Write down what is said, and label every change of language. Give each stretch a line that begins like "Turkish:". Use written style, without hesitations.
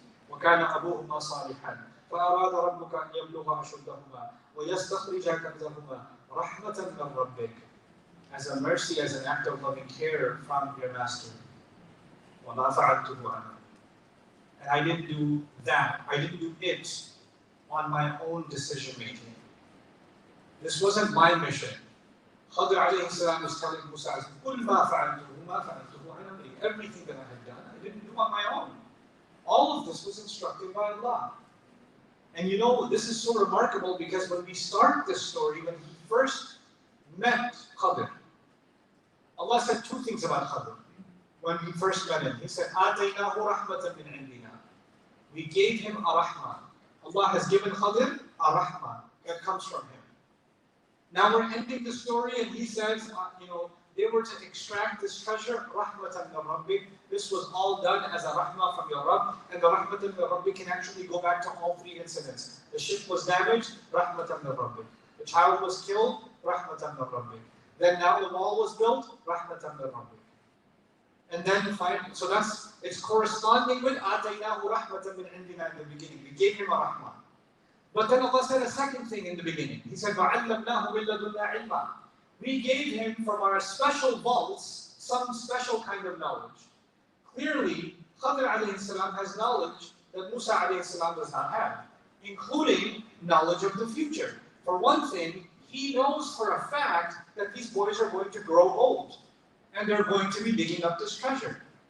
Arabic: وَكَانَ أَبُوهُمَا صَالِحًا فَأَرَادَ رَبُّكَ أَنْ يَبْلُغَا أَشُدَّهُمَا وَيَسْتَخْرِجَا كَنْزَهُمَا رَحْمَةً مِنْ رَبِّكَ.
English: As a mercy, as an act of loving care from your master.
Arabic: وَمَا فَعَلْتُهُ عَنْهُ.
English: And I didn't do that. I didn't do it on my own decision making. This wasn't my mission. Khadr alayhi salam was telling Musa,
Arabic: قُلْ مَا فَعَلْتُهُ مَا فَعَلْتُهُ عَنْ أَمْرِي.
English: Everything that I had done, I didn't do on my own. All of this was instructed by Allah. And you know, this is so remarkable because when we start this story, when he first met Khadr, Allah said two things about Khadr. When he first met him, He said,
Arabic: آتَيْنَاهُ رَحْمَةً مِنْ عِنْدِنَا.
English: We gave him Ar-Rahman. Allah has given Khadir Ar-Rahman. That comes from him. Now we're ending the story and he says, they were to extract this treasure, Rahmatan min Rabbik. This was all done as a rahmah from your Rabb. And the Rahmatan min Rabbik can actually go back to all three incidents. The ship was damaged, Rahmatan min Rabbik. The child was killed, Rahmatan min Rabbik. Then now the wall was built, Rahmatan min Rabbik. And then so it's corresponding with Ataynahu Rahmatan min Indina in the beginning. We gave him a rahmah. But then Allah said a second thing in the beginning. He said,
Arabic: وَعَلَّمْنَاهُ مِن لَدُنَّا عِلْمًا.
English: We gave him from our special vaults some special kind of knowledge. Clearly, Khadir alayhi salam has knowledge that Musa alayhi salam does not have, including knowledge of the future. For one thing, he knows for a fact that these boys are going to grow old and they're going to be digging up this treasure.